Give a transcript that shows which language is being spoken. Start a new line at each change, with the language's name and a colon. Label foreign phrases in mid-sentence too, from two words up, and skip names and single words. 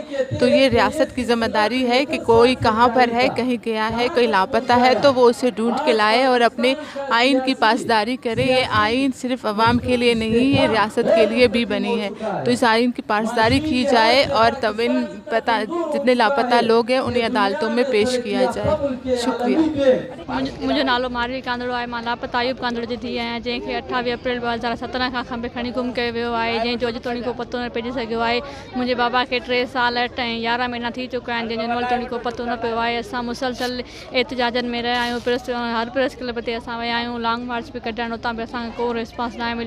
Urdu: تو یہ ریاست کی ذمہ داری ہے کہ کوئی کہاں پر ہے، کہیں گیا ہے، کوئی لاپتہ ہے تو وہ اسے ڈھونڈ کے لائے اور اپنے آئین کی پاسداری کرے۔ یہ آئین صرف عوام کے لیے نہیں، یہ ریاست کے لیے بھی بنی ہے، تو اس آئین کی پاسداری کی جائے اور تب جتنے لاپتہ لوگ ہیں انہیں عدالتوں میں پیش کیا جائے۔ شکریہ۔
Sindhi: मुंहिंजो नालो मारवी कांदड़ो आहे। मां लापता आयूब कांदड़ जी धीउ आहियां, जंहिंखे 28 अप्रैल 2017 खां खंबे खणी गुम कयो वियो आहे, जंहिंजो अॼु ताईं को पतो न पइजी सघियो आहे। मुंहिंजे बाबा खे 3 साल 8 ऐं 11 महीना थी चुका आहिनि, जंहिंजो अॼु ताईं को पतो न पियो आहे। असां मुसलसल एहतिजाजनि में रहिया आहियूं, हर प्रेस क्लब ते असां विया आहियूं,
English: long march
Sindhi: पई कढण, उतां बि असांखे को रिस्पॉन्स न मिलियो।